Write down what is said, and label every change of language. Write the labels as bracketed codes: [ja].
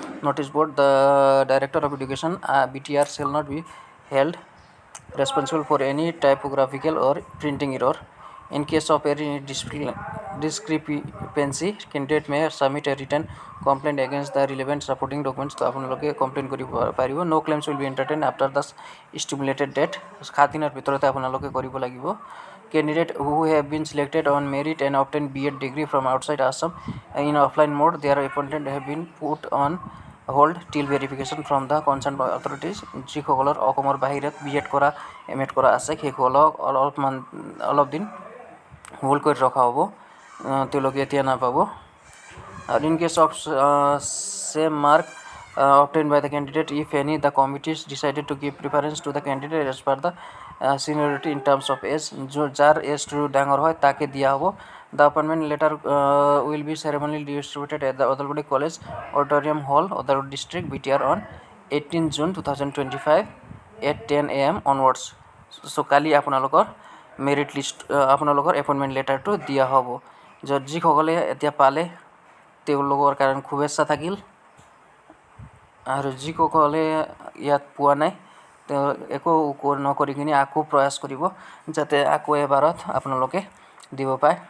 [en] Notice board the director of education BTR shall not be held responsible for any typographical or printing error. In case of any discrepancy candidate may submit a written complaint against the relevant supporting documents. [as] তো আপোনালোকে complain কৰিব পাৰিব। [en] No' claims will be entertain after the stipulated date. [as] 7 দিনৰ ভিতৰতে আপোনালোকে কৰিব লাগিব। [en] Candidate who have been selected on merit and obtained B.Ed degree from outside Assam in offline mode, their appointment have been put on hold till verification from the concerned authorities. [as] যিসকলৰ অসমৰ বাহিৰত B.Ed কৰা M.Ed কৰা আছে সেইসকলক অলপ দিন hold কৰি ৰখা হ'ব, তেওঁলোকে এতিয়া নাপাব। [en] আৰু in case of same mark obtained by the candidate, if any, the committees decided to give preference to the candidate as per the seniority in terms of age. [as] যাৰ এজটো ডাঙৰ হয় তাকে দিয়া হ'ব। [en] The appointment letter will be ceremonially distributed at the Odalgudi College Auditorium Hall, Odalgudi District, BTR on 18 June 2025 at 10 AM onwards. [as] So কালি আপোনালোকৰ merit list আপোনালোকৰ appointment লেটাৰটো দিয়া হ'ব। য'ত যিসকলে এতিয়া পালে তেওঁলোকৰ কাৰণে শুভেচ্ছা থাকিল, আৰু যিসকলে ইয়াত পোৱা নাই তেওঁ একো নকৰি কিনি আকৌ প্ৰয়াস কৰিব যাতে আকৌ এবাৰত আপোনালোকে দিব পায়।